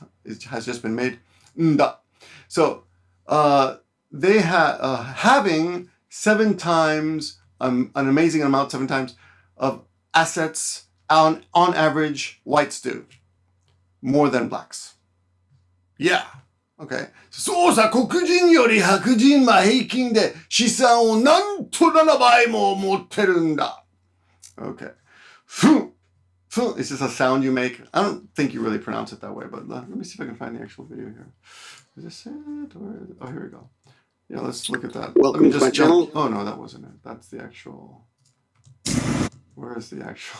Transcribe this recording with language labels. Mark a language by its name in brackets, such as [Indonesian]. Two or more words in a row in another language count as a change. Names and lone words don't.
[English] It has just been made. Nda. So they having 7 times, an amazing amount, 7 times of assets on average, whites do. More than blacks. Yeah. Okay. [Japanese] そうさ、黒人より白人は平均で資産をなんと 7倍も持ってるんだ. [English] Okay. Fu. It's just a sound you make. I don't think you really pronounce it that way, but let me see if I can find the actual video here. Is this it? Oh, here we go. Yeah, let's look at that. Welcome to my channel. Oh, no, that wasn't it. That's the actual... Where is the actual...